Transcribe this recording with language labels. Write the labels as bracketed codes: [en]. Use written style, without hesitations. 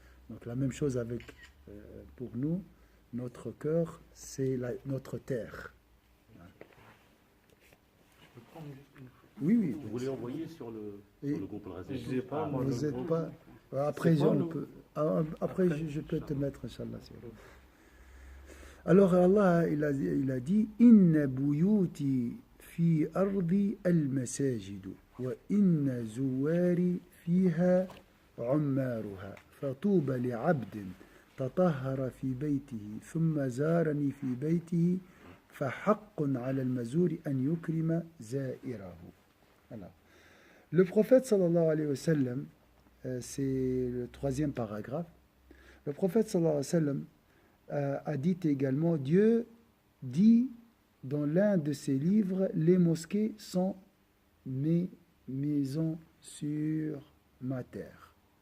[fr] Donc la même chose avec, pour nous, notre cœur, c'est notre terre. Je peux prendre juste une photo. Oui, oui. Vous voulez envoyer sur le groupe Al-Razak? Je sais pas, moi, Vous le n'êtes groupe. pas. Après, C'est pas après je peux te mettre, Inch'Allah. Alors Allah, il a dit [ar] Inna buyuti fi ardi al-masajidu wa inna zuwari fiha عمارها فطوبى لعبد تطهر في بيته ثم زارني في بيته فحق على المزور أن يكرم زائره. [fr] Voilà. Le prophète sallallahu alayhi wa sallam, c'est le 3e paragraphe, le prophète sallallahu alayhi wa sallam a dit également, Dieu dit dans l'un de ses livres, les mosquées sont mes maisons sur ma terre.